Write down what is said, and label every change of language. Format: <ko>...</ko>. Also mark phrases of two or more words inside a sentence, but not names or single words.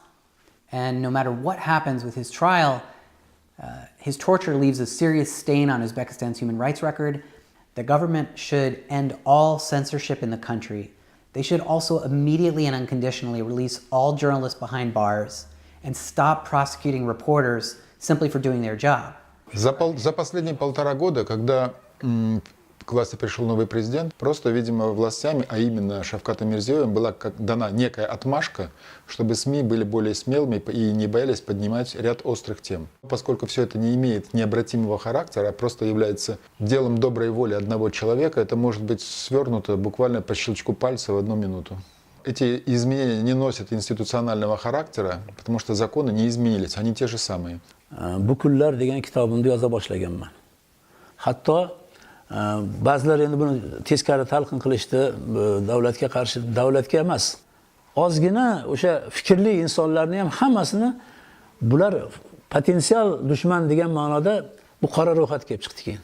<en>And no matter what happens with his trial, his torture leaves a serious stain on Uzbekistan's human rights record. The government should end all censorship in the country. They should also immediately and unconditionally release all journalists behind bars and stop prosecuting reporters simply for doing their job.</en> <ru>За последние 1,5 года, когда к власти пришел новый президент, просто, видимо, властями, а именно Шавкатом Мирзиёевым, была дана некая отмашка, чтобы СМИ были более смелыми и не боялись поднимать ряд острых тем. Поскольку все это не имеет необратимого характера, а просто является делом доброй воли одного человека, это может быть свернуто буквально по щелчку пальца в 1 минуту. Эти изменения не носят институционального характера, потому что законы не изменились, они те же самые.</ru> <uz>Bukullar degan kitobimda yoza boshlaganman. Hatto ba'zilar endi buni teskari talqin qilishdi, davlatga qarshi, davlatga emas. Ozgina o'sha fikrli insonlarni ham hammasini bular potensial dushman degan ma'noda bu qora ro'yxatga kelib chiqdi keyin.</uz>